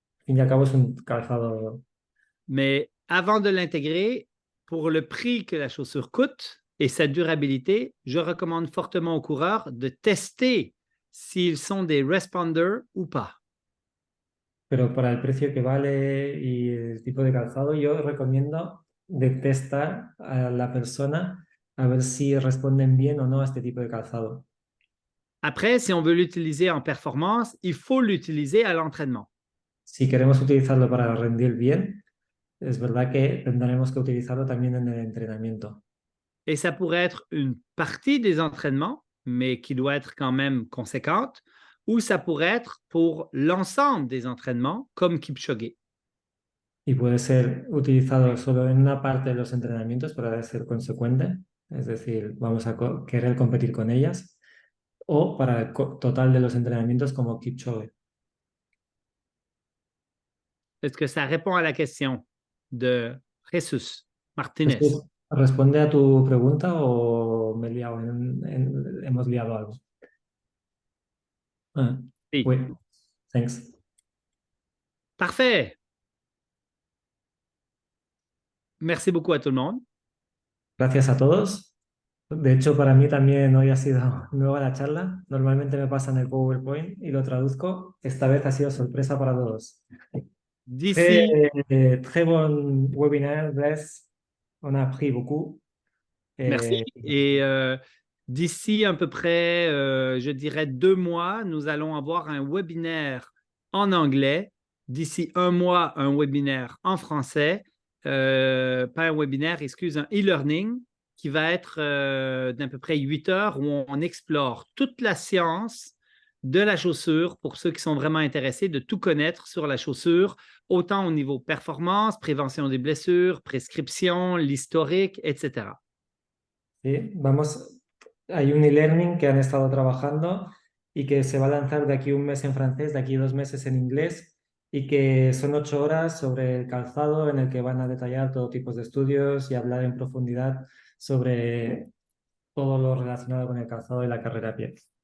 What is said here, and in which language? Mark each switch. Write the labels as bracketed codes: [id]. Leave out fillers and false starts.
[es] Al fin y al cabo es un calzado. [fr] Mais avant de l'intégrer, pour le prix que la chaussure coûte et sa durabilité, je recommande fortement aux coureurs de tester s'ils sont des responders ou pas. [es] Pero para el precio que vale y el tipo de calzado, yo recomiendo de testar a la persona a ver si responden bien o no a este tipo de calzado. [fr] Après, si on veut l'utiliser en performance, il faut l'utiliser à l'entraînement. [es] Si queremos utilizarlo para rendir bien, es verdad que tendremos que utilizarlo también en el entrenamiento. [fr] Et ça pourrait être une partie des entraînements, mais qui doit être quand même conséquente, ou ça pourrait être pour l'ensemble des entraînements, comme Kipchoge. [es] Y puede ser utilizado solo en una parte de los entrenamientos para ser consecuente, es decir, vamos a querer competir con ellas, o para el total de los entrenamientos como Kipchoge. [fr] Est-ce que ça répond à la question de Jesus Martinez? [es] Jesús, ¿responde a tu pregunta o me he liado hemos liado algo? Ah, Sí. [fr] oui, [en] thanks. [fr] Parfait. Merci beaucoup à tout le monde. [es] Gracias a todos. De hecho, para mí también hoy ha sido nueva la charla. Normalmente me pasan el PowerPoint y lo traduzco. Esta vez ha sido sorpresa para todos. [fr] Très, D'ici, très bon webinaire, Bless. On a appris beaucoup. merci. Eh, Et d'ici à peu près, je dirais 2 mois, nous allons avoir un webinaire en anglais. D'ici un mois, un webinaire en français. Pas un webinaire, excuse, un e-learning qui va être d'à peu près 8 heures où on explore toute la science de la chaussure pour ceux qui sont vraiment intéressés de tout connaître sur la chaussure, autant au niveau performance, prévention des blessures, prescription, l'historique, etc. [es] sí, vamos, hay un e-learning que han estado trabajando y que se va a lanzar de aquí un mes en francés, de aquí 2 meses en inglés, y que son 8 horas sobre el calzado en el que van a detallar todo tipo de estudios y hablar en profundidad sobre todo lo relacionado con el calzado y la carrera a pie.